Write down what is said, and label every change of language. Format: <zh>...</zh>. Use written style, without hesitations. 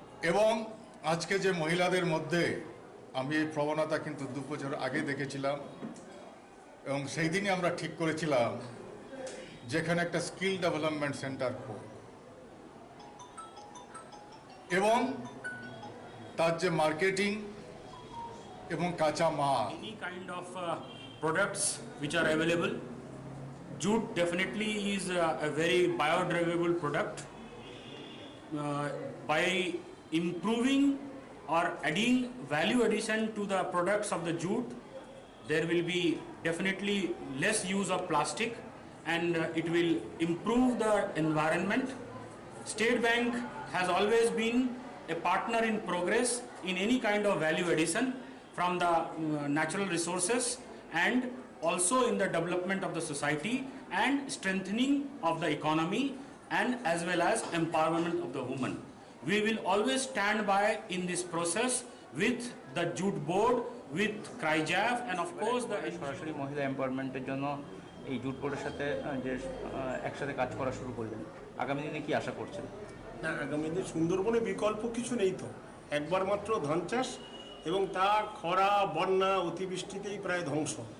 <bn>এবং আজকে যে মহিলাদের মধ্যে আমি এই প্রবণতা কিন্তু 2 বছর আগে দেখেছিলাম, এবং সেই দিনই আমরা ঠিক করেছিলাম যেখানে একটা স্কিল ডেভেলপমেন্ট সেন্টার করব, এবং তার যে মার্কেটিং এবং কাঁচা মাল,</bn> <en>Any kind of products which are available, jute definitely is a very biodegradable product. By improving or adding value addition to the products of the jute, there will be definitely less use of plastic, and it will improve the environment. State Bank has always been a partner in progress in any kind of value addition from the natural resources, and also in the development of the society and strengthening of the economy, and as well as empowerment of the woman. We will always stand by in this process with the jute board, with CRIJAF, and of course the</en> <bn>সরাসরি মহিলা এম্পাওয়ারমেন্টের জন্য এই jute বোর্ডের সাথে যে একসাথে কাজ করা শুরু করলেন, আগামী দিনে কি আশা করছেন? না, আগামী দিনে সুন্দরবনে বিকল্প কিছু নেই তো, একবার মাত্র ধান চাষ, এবং তা খরা, বন্যা, অতিবৃষ্টিতেই প্রায় ধ্বংস।</bn>